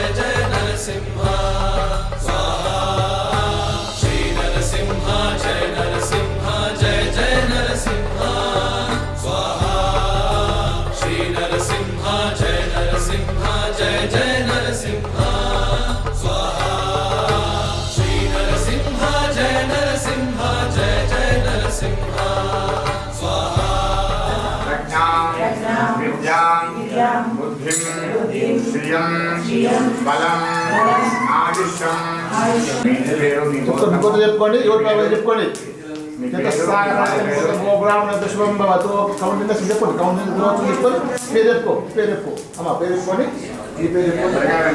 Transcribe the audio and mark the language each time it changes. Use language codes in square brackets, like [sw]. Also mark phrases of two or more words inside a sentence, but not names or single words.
[sa] जय नरसिंह स्वाहा श्री नरसिंह जय नरसिंह जय जय नरसिंह स्वाहा श्री नरसिंह जय नरसिंह जय जय नरसिंह स्वाहा श्री नरसिंह जय नरसिंह जय जय नरसिंह स्वाहा प्रज्ञां विद्यां बुद्धिं श्रियं बलं आयुष्यं [te] చెప్పుకోండి ఎవరు కావాలి చెప్పుకోండి [sa] శుభం భవతు [te] కౌంటింగ్ చెప్పండి కౌంటింగ్ చెప్పుకొని పేరు చెప్పుకో అమ్మా పేరు చెప్పుకోండి ఈ పేరు చెప్పుకోండి